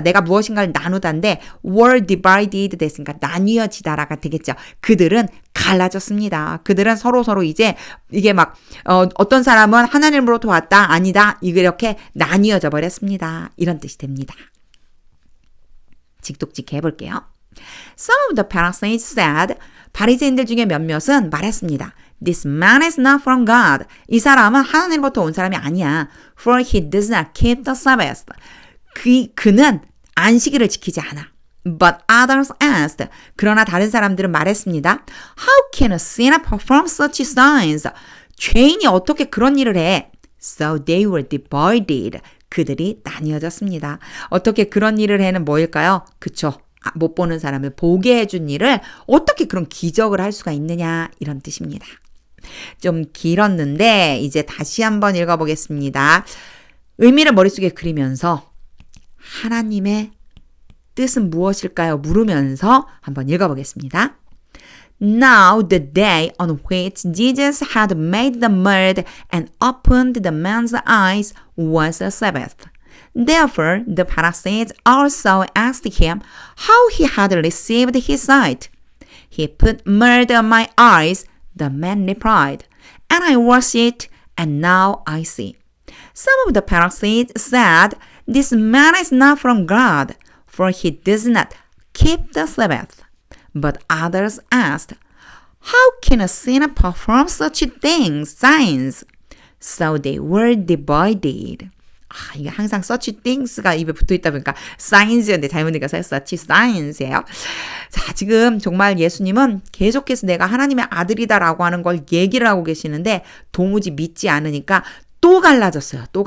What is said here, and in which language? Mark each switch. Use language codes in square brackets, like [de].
[ko] 내가 무엇인가를 나누다인데 were divided 됐으니까 나뉘어지다라가 되겠죠. 그들은 갈라졌습니다. 그들은 서로 이제 이게 막 어떤 사람은 하나님으로부터 왔다. 아니다. 이렇게 나뉘어져 버렸습니다. 이런 뜻이 됩니다. 직독직 해볼게요. [en] Some of the Pharisees said, 바리새인들 중에 몇몇은 말했습니다. This man is not from God. [ko] 이 사람은 하나님으로부터 온 사람이 아니야. [en] For he does not keep the Sabbath. [ko] 그는 안식일을 지키지 않아. [en] But others asked. [ko] 그러나 다른 사람들은 말했습니다. [en] How can a sinner perform such signs? [ko] 죄인이 어떻게 그런 일을 해? [en] So they were divided. [ko] 그들이 나뉘어졌습니다. 어떻게 그런 일을 해는 뭐일까요? 그쵸. 못 보는 사람을 보게 해준 일을 어떻게 그런 기적을 할 수가 있느냐 이런 뜻입니다. 좀 길었는데 이제 다시 한번 읽어보겠습니다. 의미를 머릿속에 그리면서 하나님의 뜻은 무엇일까요? 물으면서 한번 읽어보겠습니다. [en] Now the day on which Jesus had made the mud and opened the man's eyes was a Sabbath. Therefore, the Pharisees also asked him how he had received his sight. He put mud on my eyes, the man replied, and I washed it, and now I see. Some of the Pharisees said, This man is not from God, for he does not keep the Sabbath. But others asked, How can a sinner perform such things, signs? So they were divided. [ko] 이게 항상 such things 가 입에 붙어있다 보니까 signs였는데 잘못 읽어서 such signs 예요. 자, 지금 정말 예수님은 계속해서 내가 하나님의 아들이다라고 하는 걸 얘기를 하고 계시는데 도무지 믿지 않으니까 또 갈라졌어요.